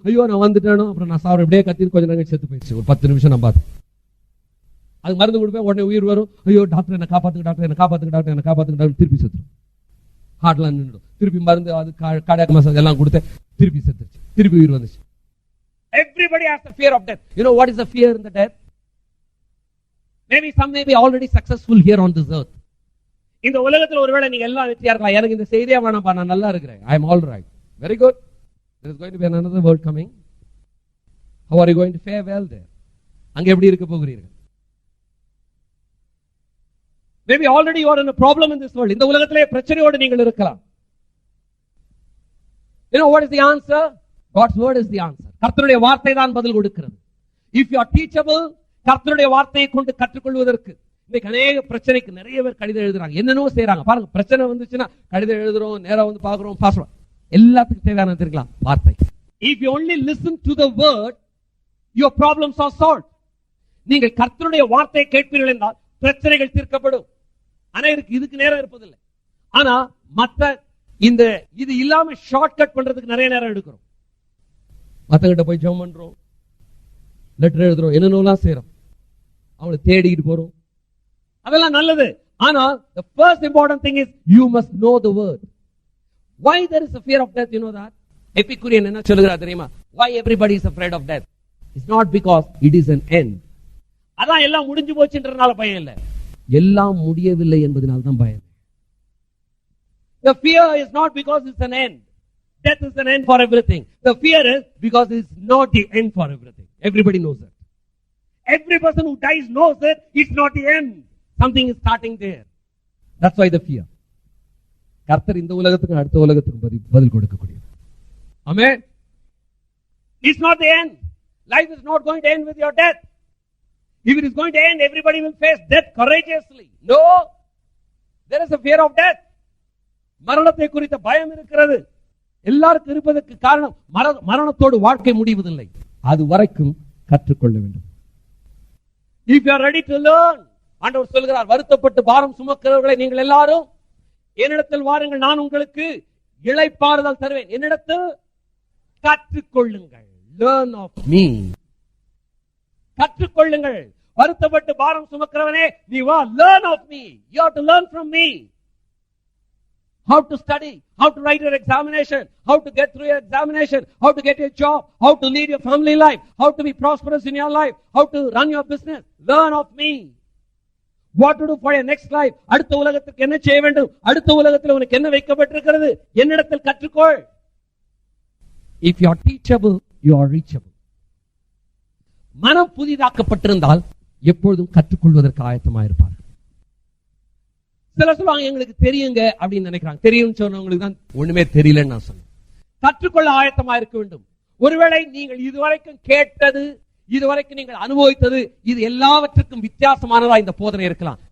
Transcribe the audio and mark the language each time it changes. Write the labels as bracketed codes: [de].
[ta] ஐயோ நான் வந்துட்டேனோ, அப்புறம் நான் சாவுறேன். இப்படியே கத்திட்டு கொஞ்சம் நேரம் செத்து போயிடுச்சு. ஒரு 10 நிமிஷம் நான் பார்த்தேன். அது மருந்து கொடுப்பேன், உடனே உயிர் வரும். ஐயோ டாக்டர் என்ன காப்பாத்துங்க, டாக்டர் என்ன காப்பாத்துங்க, டாக்டர் என்ன காப்பாத்துங்க, டாக்டர் திருப்பி செத்துரும். ஹார்ட்லாம் நின்றுடும். திருப்பி மருந்து அது கார்டியாக் மசாஜ் எல்லாம் கொடுத்து திருப்பி செத்துருச்சு. திருப்பி உயிர் வந்துச்சு. [en] Everybody has the fear of death. You know what is the fear in the death? Maybe some may be already successful here on this earth. [ta] இந்த உலகத்துல ஒருவேளை நீங்க எல்லாம் வெற்றியா இருக்கலாம். எனக்கு இந்த செய்தியா வேணாம்பா, நான் நல்லா இருக்கிறேன். [en] I am all right. Very good. There is going to be another world coming. How are you going to fare well there? [ta] அங்க எப்படி இருக்க போகிறீர்கள்? [en] Maybe already you are in a problem in this world. [ta] இந்த உலகத்திலே பிரச்சனையோடு நீங்கள் இருக்கலாம். [en] You know what is the answer? God's word is the answer. [ta] கர்த்தருடைய வார்த்தை தான் பதில் கொடுக்கிறது. [en] If you are teachable, [ta] கர்த்தருடைய வார்த்தையை கொண்டு கற்றுக்கொள்வதற்கு இன்னைக்கு அநேக பிரச்சனைக்கு நிறைய பேர் கடிதம் எழுதுறாங்க, என்னென்னவோ செய்யறாங்க. பாருங்க, பிரச்சனை வந்துச்சுன்னா கடிதம் எழுதுறோம், நேரா வந்து பாக்குறோம், பாஸ்றோம். எல்லாத்துக்கும் தேவையான தெரிஞ்சுக்கலாம் வார்த்தை. [en] If you only listen to the word, your problems are solved. [ta] நீங்கள் கர்த்தருடைய வார்த்தையை கேட்பீர்கள் என்றால் பிரச்சனைகள் தீர்க்கப்படும். அனைவருக்கு இதுக்கு நேரம் இருப்பதில்லை. ஆனா மற்ற இந்த இது இல்லாம ஷார்ட் கட் பண்றதுக்கு நிறைய நேரம் எடுக்கிறோம். மத்தகிட்ட போய் ஜெபம் பண்றோம், லெட்டர் எழுதுறோம், என்னென்னலாம் செய்யறோம், அவங்களை தேடிட்டு போறோம். அதெல்லாம் நல்லது. [en] ஆனா the first important thing is you must know the word. Why there is a fear of death? You know that? [ta] எபிகூரியன் என்ன சொல்லுகிறார் தெரியுமா? [en] Why everybody is afraid of death? It's not because it is an end. [ta] அதான் எல்லாம் முடிஞ்சு போச்சுன்றதுனால பயம் இல்ல, எல்லாம் முடியவில்லை என்பதனால தான் பயம். [en] The fear is not because it's an end. Death is an end for everything. The fear is because it's not the end for everything. Everybody knows that. Every person who dies knows that it's not the end. Something is starting there. That's why the fear. [ta] கர்த்தர் இந்த உலகத்துக்கு அடுத்த உலகத்துக்கு பதில் கொடுக்கக்கூடியது. [en] Amen. It's not the end. Life is not going to end with your death. If it is going to end, everybody will face death courageously. No. There is a fear of death. [ta] மரணத்தை குறித்த பயம் இருக்கிறது. எல்லாருக்கும் இருப்பதற்கு காரணம் மரணத்தோடு வாழ்க்கை முடிவதில்லை, அது வரைக்கும் கற்றுக்கொள்ள வேண்டும். [en] If you are ready to learn, [ta] ஆண்டவர் சொல்கிறார், வருத்தப்பட்டு பாரம் சுமக்கிறவர்களை நீங்கள் எல்லாரும் என்னிடத்தில் வாருங்கள், நான் உங்களுக்கு இளைப்பாறுதல் தருவேன். என்னிடத்தில் கற்றுக்கொள்ளுங்கள். [en] Learn of me. [ta] கற்றுக்கொள்ளுங்கள். வருத்தப்பட்டு பாரம் சுமக்கிறவனே நீ வா, [en] learn of me. You have to learn from me. How to study, how to write your examination, how to get through your examination, how to get your job, how to lead your family life, how to be prosperous in your life, how to run your business. Learn of me. What to do for your next life. [ta] அடுத்த உலகத்துக்கு என்ன செய்ய வேண்டும், அடுத்த உலகத்தில் உனக்கு என்ன வைக்கப்பட்டிருக்கிறது, என்னிடத்தில் கற்றுக்கொள். [en] If you are teachable, you are reachable. [ta] மனம் புதிதாக்கப்பட்டிருந்தால் எப்பொழுதும் கற்றுக்கொள்வதற்கு ஆயத்தமாயிருப்பார்கள். சில சொல்லுவாங்க எங்களுக்கு தெரியுங்க அப்படின்னு நினைக்கிறாங்க. தெரியும் சொன்னவங்களுக்கு தான் ஒண்ணுமே தெரியலன்னு நான் சொன்னேன். கற்றுக்கொள்ள ஆயத்தமா இருக்க வேண்டும். ஒருவேளை நீங்கள் இதுவரைக்கும் கேட்டது, இதுவரைக்கும் நீங்கள் அனுபவித்தது, இது எல்லாவற்றுக்கும் வித்தியாசமானதா இந்த போதனை இருக்கலாம்.